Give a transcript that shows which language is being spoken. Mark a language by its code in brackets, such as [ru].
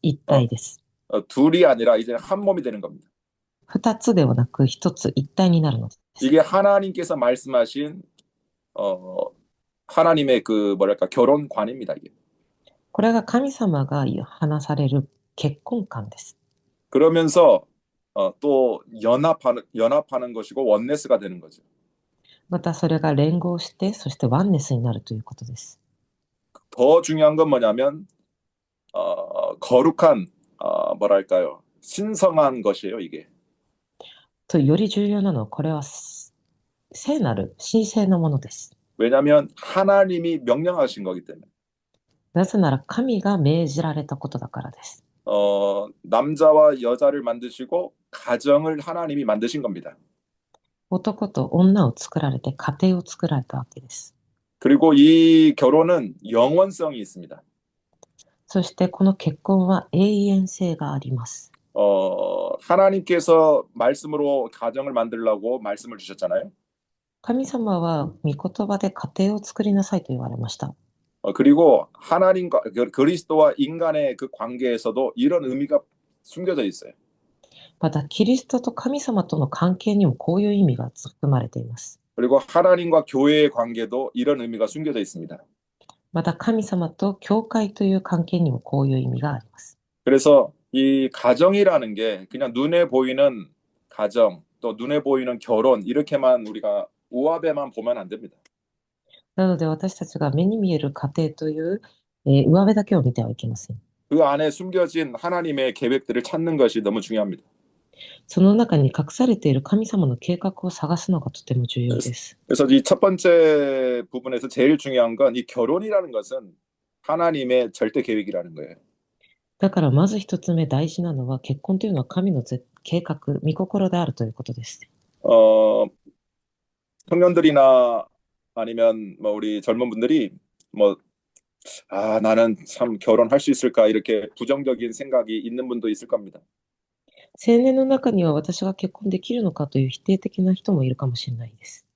[ja] 一体です。 [ko] 둘이 아니라 이제 한 몸이 되는 겁니다. [ja] 二つではなく一つ一体になるのです。 [ko] 이게 하나님께서 말씀하신 하나님의 그 뭐랄까 결혼관입니다. 이게. [ja] これが神様が話される結婚観です。 [ko] 그러면서 또 연합하는 것이고 원네스가 되는 거죠. [ja] またそれが連合して、そしてワンネスになるということです。 [ko] 더 중요한 건 뭐냐면 거룩한 뭐랄까요 신성한 것이에요 이게. [ja] とより重要なのは、これは聖なる神聖なものです。 [ko] 왜냐하면 하나님이 명령하신 거기 때문에. [ja] なぜなら神が命じられたことだからです。 [ko] 남자와 여자를 만드시고 가정을 하나님이 만드신 겁니다. [ja] 男と女を作られて家庭を作られたわけです。 [ko] 그리고 이 결혼은 영원성이 있습니다. [ja] そしてこの結婚は永遠性があります。 [ko] 하나님께서 말씀으로 가정을 만들라고 말씀을 주셨잖아요. [ja] 神様は御言葉で家庭を作りなさいと言われました。 [ko] 그리고 하나님과 그리스도와 인간의 그 관계에서도 이런 의미가 숨겨져 있어요. [ja] またキリストと神様との関係にもこういう意味が含まれています。 [ko] 그리고 하나님과 교회의 관계도 이런 의미가 숨겨져 있습니다. [ja] また神様と教会という関係にもこういう意味があります。 [ko] 그래서 이 가정이라는 게 그냥 눈에 보이는 가정 또 눈에 보이는 결혼 이렇게만 우리가 우합에만 보면 안 됩니다. [ja] なので私たちが目に見える家庭という、上辺だけを見てはいけません。 [ko] 그 안에 숨겨진 하나님의 계획들을 찾는 것이 너무 중요합니다. [ja] その中に隠されている神様の計画を探すのがとても重要です。 [ko] 그래서 이 첫 번째 부분에서 제일 중요한 건 이 결혼이라는 것은 하나님의 절대 계획이라는 거예요. [ja] だからまず一つ目大事なのは結婚というのは神の計画、御心であるということです。 [ko] 청년들이나 아니면 뭐 우리 젊은 분들이 뭐 나는 참 결혼할 수 있을까 이렇게 부정적인 생각이 있는 분도 있을 겁니다. [ja] 青年の中には私が結婚できるのかという否定的な人もいるかもしれないです。